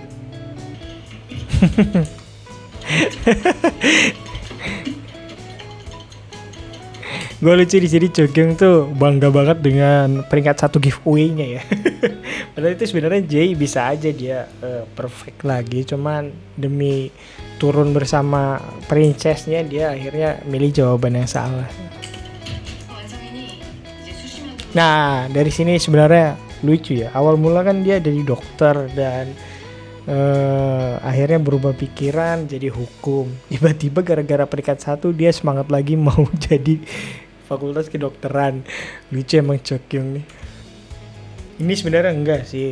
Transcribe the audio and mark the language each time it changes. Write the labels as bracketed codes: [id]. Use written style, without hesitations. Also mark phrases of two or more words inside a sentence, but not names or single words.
[id] Gue lucu di sini Chokyung tuh bangga banget dengan peringkat 1 giveaway-nya ya. Padahal itu sebenarnya Jay bisa aja dia perfect lagi, cuman demi turun bersama princess-nya dia akhirnya milih jawaban yang salah. [ko] 완성이니 이제 수시면 [id] Nah, dari sini sebenarnya lucu ya. Awal mula kan dia jadi dokter dan akhirnya berubah pikiran jadi hukum. Tiba-tiba gara-gara peringkat 1 dia semangat lagi mau jadi fakultas kedokteran. Lucu emang Chokyung nih. Ini sebenarnya enggak sih.